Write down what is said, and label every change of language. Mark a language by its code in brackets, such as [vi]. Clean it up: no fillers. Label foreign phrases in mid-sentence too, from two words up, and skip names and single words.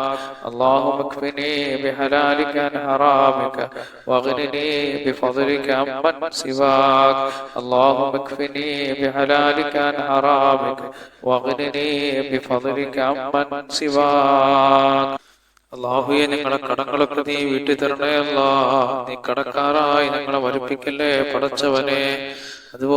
[ar] اللهم اكفني بحلالك عن حرامك واغنني بفضلك عمن سواك. اللهم اكفني بحلالك عن حرامك واغنني بفضلك عمن سواك. [ml] അല്ലാഹുവേ, ഞങ്ങളെ കടങ്ങളൊക്കെ നീ വീട്ടിൽ തരണേ അല്ലാഹ്. നീ കടക്കാരായി ഞങ്ങളെ വരിപ്പിക്കല്ലേ പടച്ചവനെ.